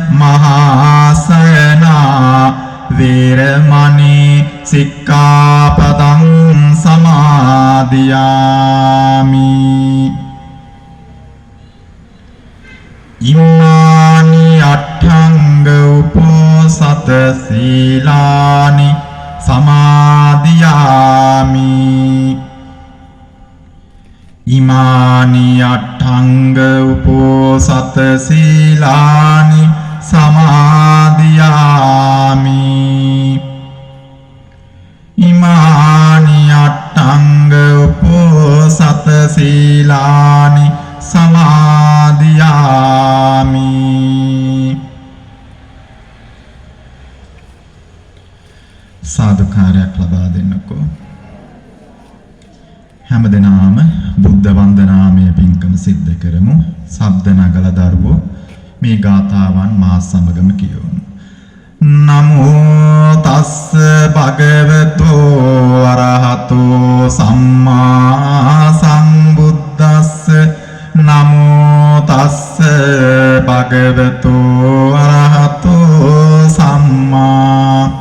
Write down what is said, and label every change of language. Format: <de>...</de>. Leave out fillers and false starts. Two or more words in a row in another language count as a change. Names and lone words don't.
<pi>මහාසයනා වීරමණී සික්ඛාපදං සමාදියාමි ඉමානි අට්ඨංග උපෝසත සීලානි සමාදියාමි ඉමානි අට්ඨංග උපෝසත සීලානි සමාදියාමි ඉමානි අට්ඨංග උපෝසත සීලානි සමාදියාමි</pi> <si>සාදුකාරයක් ලබා දෙන්නකෝ හැමදෙනාම බුද්ධ වන්දනාමය පින්කම සිද්ධ කරමු ශබ්ද නගල දරුවෝ මේ ගාථාවන් මා සමගම කියවමු</si> <pi>නමෝ තස්ස භගවතෝ අරහතෝ සම්මා සම්බුද්දස්ස නමෝ තස්ස භගවතෝ අරහතෝ සම්මා</pi>